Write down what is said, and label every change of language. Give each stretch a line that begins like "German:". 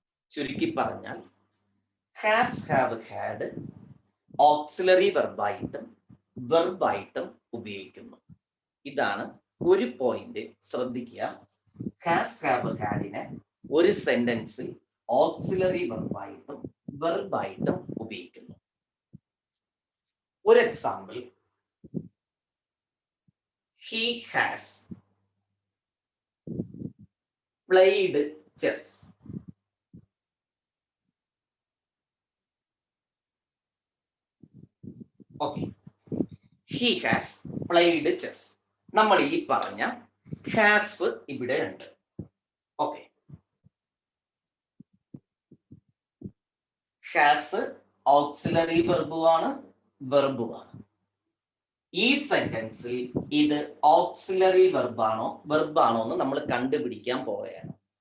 Malayalam: ചുരുക്കി പറഞ്ഞാൽ has have had auxiliary വെർബായിട്ടും വെർബായിട്ടും ഉപയോഗിക്കുന്നു. ഇതാണ് ഒരു പോയിന്റ് ശ്രദ്ധിക്കുക. ഹാസ് ഹാവ് ഹാഡിനെ ഒരു സെന്റൻസിൽ ഓക്സിലറി വെർബായിട്ടും വെർബായിട്ടും ഉപയോഗിക്കുന്നു.
English: ഒരു example, he has played chess. Okay, he has played chess.
Malayalam: നമ്മൾ ഈ പറഞ്ഞ ഹാസ് ഇവിടെ ഉണ്ട്. Okay, has auxiliary വെർബുമാണ്, വെർബുമാണ്. ഈ സെന്റൻസിൽ ഇത് ഓക്സിലറി വെർബാണോ എന്ന് നമ്മൾ കണ്ടുപിടിക്കാൻ പോവുകയാണ്.